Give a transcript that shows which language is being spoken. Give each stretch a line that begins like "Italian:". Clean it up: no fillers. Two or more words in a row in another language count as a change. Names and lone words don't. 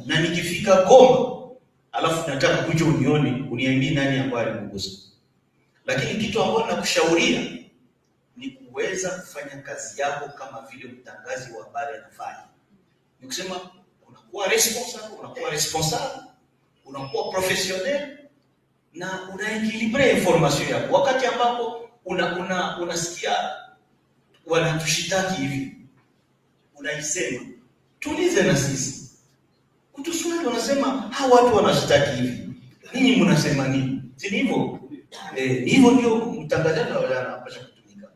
Swahili: Na nikifika Goma, alafu nataka kuja unione, uniambie nani ambaye alikugusa. Lakini kitu ambacho nakushauria ni kuweza kufanya kazi yako kama vile mtangazi wa habari anafanya. Ni kusema unakuwa responsible, unakuwa professionnel na unaequilibre information yako. Wakati ambapo unasikia wanatushitaki hivi, unaisema tulize na sisi. Kutuswali wanasema hawa watu wanashitaki hivi, ninyi mnasema nini? Si hivyo? Hivyo ndio mtangazaji anapaswa kutumika.